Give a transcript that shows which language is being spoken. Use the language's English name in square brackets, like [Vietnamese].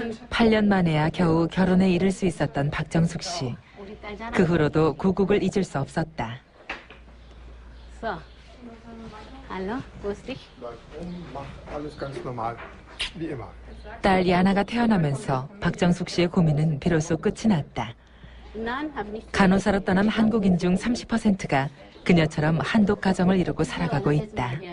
[Korean] 8년 만에야 겨우 결혼에 이를 수 있었던 박정숙 씨. 그 후로도 고국을 잊을 수 없었다. [German] Hallo, grüß dich. Alles ganz normal, wie immer. [Korean] 딸 야나가 태어나면서 박정숙 씨의 고민은 비로소 끝이 났다. 간호사로 떠난 한국인 중 30%가 그녀처럼 한독 가정을 이루고 살아가고 있다.